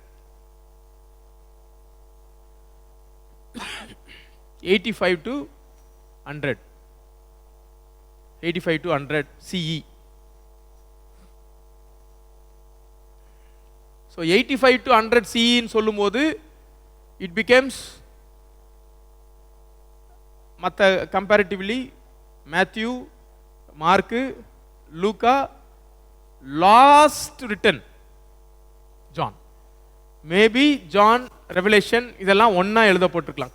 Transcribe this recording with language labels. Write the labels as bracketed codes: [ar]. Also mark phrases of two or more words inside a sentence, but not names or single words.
[en] 85 to 100. 85 to 100 CE. So 85 to 100 CE [ta] ன்னு சொல்லும்போது [en] it becomes [ta] மற்ற கம்பேரிட்டிவ்லி மேத்யூ, மார்க்கு, லூக்கா, [en] last written [ta] ஜான், மேபி ஜான், ரெவலேஷன், இதெல்லாம் ஒன்னா எழுதப்பட்டிருக்கலாம்.